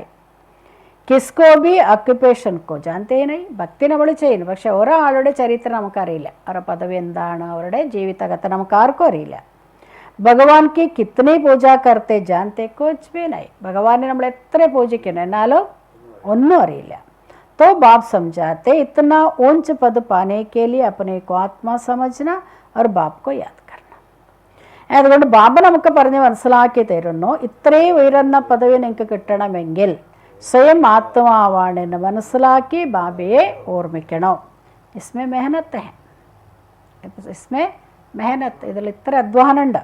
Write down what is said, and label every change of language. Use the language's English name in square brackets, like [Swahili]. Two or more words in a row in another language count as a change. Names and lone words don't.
[Hindi] किसको भी ऑक्यूपेशन को जानते नहीं. [Malayalam] ഭക്തി നമ്മൾ ചെയ്യുന്നു, പക്ഷെ ഒരാളുടെ ചരിത്രം നമുക്കറിയില്ല. അവരുടെ പദവി എന്താണ്, അവരുടെ ജീവിതകഥ നമുക്ക് ആർക്കും അറിയില്ല. [Hindi] भगवान की कितनी पूजा करते जानते कुछ भी नहीं. [Malayalam] ഭഗവാനെ നമ്മൾ എത്ര പൂജിക്കുന്നു, എന്നാലും ഒന്നും അറിയില്ല. [Hindi] तो बाप समझाते इतना ऊंच पद पाने के लिए अपने को आत्मा समझना और बाप को याद करना. [Malayalam] അതുകൊണ്ട് ബാബ നമുക്ക് പറഞ്ഞ് മനസ്സിലാക്കി തരുന്നു, ഇത്രയും ഉയർന്ന പദവി നിങ്ങൾക്ക് കിട്ടണമെങ്കിൽ സ്വയം ആത്മാവാണെന്ന് മനസ്സിലാക്കി ബാബയെ ഓർമ്മിക്കണം. [Hindi] इसमें मेहनत है. इसमें मेहनत, [Malayalam] ഇതിൽ ഇത്ര അധ്വാനമുണ്ട്.